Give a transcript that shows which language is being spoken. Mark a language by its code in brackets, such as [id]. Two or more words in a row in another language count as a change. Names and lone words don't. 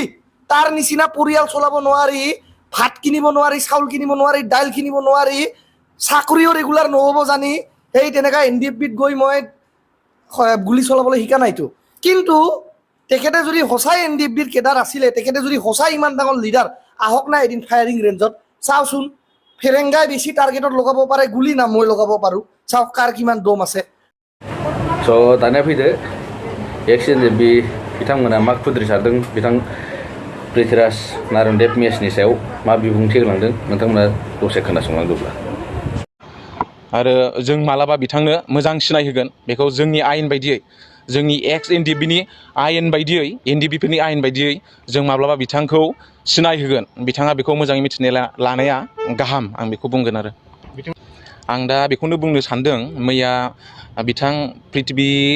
[as] তাৰ নিচিনা পৰিয়াল চলাব নোৱাৰি ভাত কিনিব নোৱাৰি চাউল কিনিব নোৱাৰি দাইল কিনিব নোৱাৰি চাকৰিও ৰেগুলাৰ নহ'ব জানি সেই তেনেকা NDFBত গৈ মই গুলি চলাবলৈ শিকা নাইতো কিন্তু তেখেতে যদি সঁচাই NDFBৰ কেডাৰ আছিলে তেখেতে যদি সঁচাই ইমান ডাঙৰ লিডাৰ আহক না এদিন [en] firing range [as] চাওঁচোন ফেৰেংগাই বেছি টাৰ্গেটত লগাব পাৰে গুলি না মই লগাব পাৰোঁ চাওক কাৰ কিমান দম আছে [brx] दानिया फैदो NDFB बिथांमोना मा खुद्रिसारदों बिथां पृथ्वीराज नारायण देब मेसनि सायाव मा बिबुंथि होलांदों नोंथांमोना दसे खोनासंलांदोंब्ला आरो जों मालाबा बिथांनो मोजां सिनायहोगोन बेखौ जोंनि आयेन बायदियै जोंनि NDFBनि आयेन बायदियै NDFBफोरनि आयेन बायदियै जों माब्लाबा बिथांखौ सिनायहोगोन बिथाङा बेखौ मोजाङै मिथिना लानाया गाहाम आं बेखौ बुंगोन आरो आं दा बेखौनो बुंनो सानदों मैया बिथां पृथ्वी